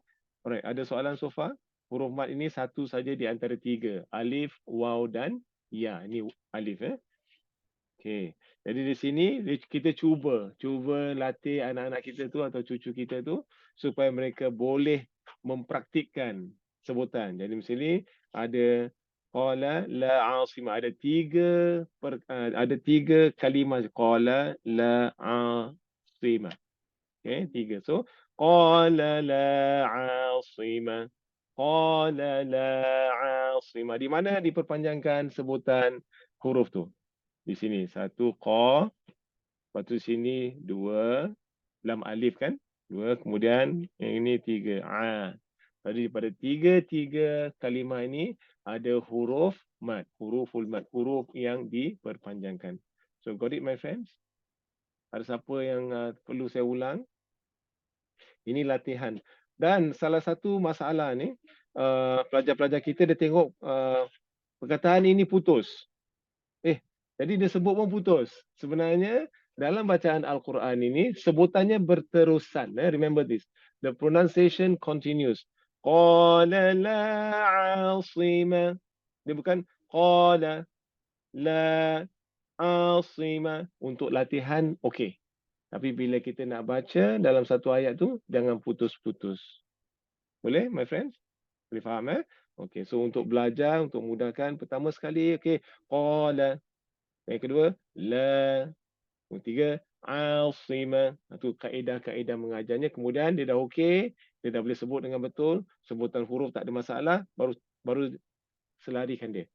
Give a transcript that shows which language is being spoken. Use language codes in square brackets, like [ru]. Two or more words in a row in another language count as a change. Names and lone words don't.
[ms] Alright, ada soalan [en] so far? [ms] Huruf mat ini satu saja di antara 3. Alif, waw dan ya. Ini alif Okay. Jadi di sini kita cuba latih anak-anak kita tu atau cucu kita tu supaya mereka boleh mempraktikkan sebutan. Jadi di sini ada [ar] قال لا عاصم, [ms] ada 3 kalimah [ar] قال لا عاصم. Okay, 3. So قال لا عاصم. قال لا عاصم. [ms] Di mana diperpanjangkan sebutan huruf tu? Di sini 1 qa, lepas tu sini 2 lam alif kan, 2, kemudian yang ini 3 Tadi pada 3 kalimah ini ada huruf mat, huruful mat, huruf yang diperpanjangkan. [en] So got it my friends? [ms] Ada siapa yang perlu saya ulang? Ini latihan. Dan salah satu masalah ni pelajar-pelajar kita dia tengok perkataan ini putus. Jadi dia sebut pun putus. Sebenarnya dalam bacaan Al-Quran ini sebutannya berterusan. [en] Remember this. The pronunciation continues. [ar] قال لا عاصم. [ms] Dia bukan [ar] قال لا عاصم. [ms] Untuk latihan okey. Tapi bila kita nak baca dalam satu ayat tu jangan putus-putus. Boleh [en] my friends? [ms] Boleh faham Okey, so untuk belajar untuk mudahkan pertama sekali okey qala. Yang kedua, la. Yang ketiga, asima. Itu kaedah-kaedah mengajarnya. Kemudian dia dah okey, dia dah boleh sebut dengan betul, sebutan huruf tak ada masalah, baru selarikan dia.